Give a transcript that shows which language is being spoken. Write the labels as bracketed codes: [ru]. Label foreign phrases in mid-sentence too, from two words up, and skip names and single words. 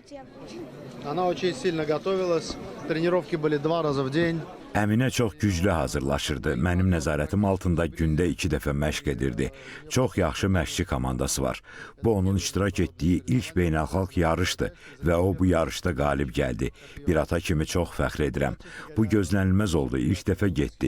[ru] Она очень сильно готовилась. Тренировки были 2 раза в день. [az] Əminə çox güclü hazırlaşırdı. Mənim nəzarətim altında gündə 2 dəfə məşq edirdi. Çox yaxşı məşqçi komandası var. Bu onun iştirak etdiyi ilk beynəlxalq yarışdır və o bu yarışda qalib gəldi. Bir ata kimi çox fəxr edirəm. Bu gözlənilməz oldu. İlk dəfə getdi.